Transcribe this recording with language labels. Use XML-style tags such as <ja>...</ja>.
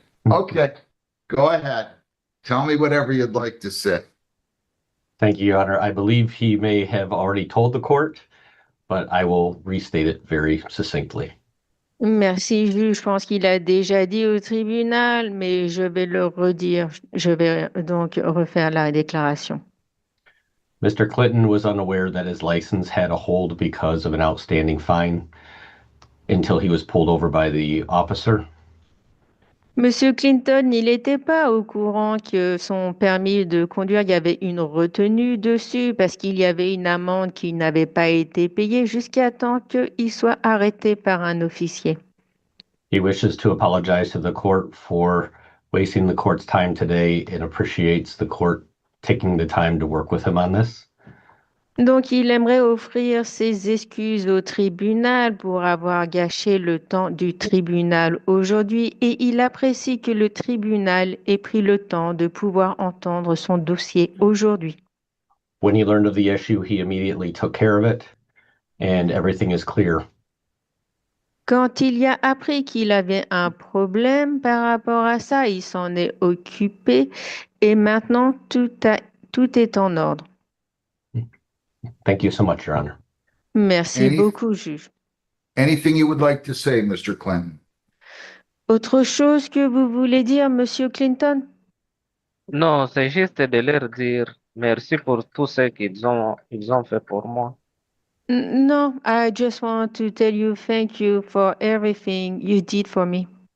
<en>Okay, go ahead. Tell me whatever you'd like to say. Thank you, Your Honor. I believe he may have already told the court, but I will restate it very succinctly.</en> <fr>Merci, juge. Je pense qu'il a déjà dit au tribunal, mais je vais le redire. Je vais donc refaire la déclaration.</fr> <en>Mr. Clinton was unaware that his license had a hold because of an outstanding fine until he was pulled over by the officer.</en> <fr>Monsieur Clinton, il n'était pas au courant que son permis de conduire, il y avait une retenue dessus parce qu'il y avait une amende qui n'avait pas été payée jusqu'à temps qu'il soit arrêté par un officier.</fr> <en>He wishes to apologize to the court for wasting the court's time today and appreciates the court taking the time to work with him on this.</en> <fr>Donc, il aimerait offrir ses excuses au tribunal pour avoir gâché le temps du tribunal aujourd'hui et il apprécie que le tribunal ait pris le temps de pouvoir entendre son dossier aujourd'hui.</fr> <en>When he learned of the issue, he immediately took care of it and everything is clear.</en> <fr>Quand il y a appris qu'il avait un problème par rapport à ça, il s'en est occupé et maintenant tout est en ordre.</fr> <en>Thank you so much, Your Honor.</en> <fr>Merci beaucoup, juge.</fr> <en>Anything you would like to say, Mr. Clinton?</en> <fr>Autre chose que vous voulez dire, Monsieur Clinton? Non, c'est juste de leur dire merci pour tout ce ils ont fait pour moi.</fr> <en>No, I just want to tell you thank you for everything you did for me.</en>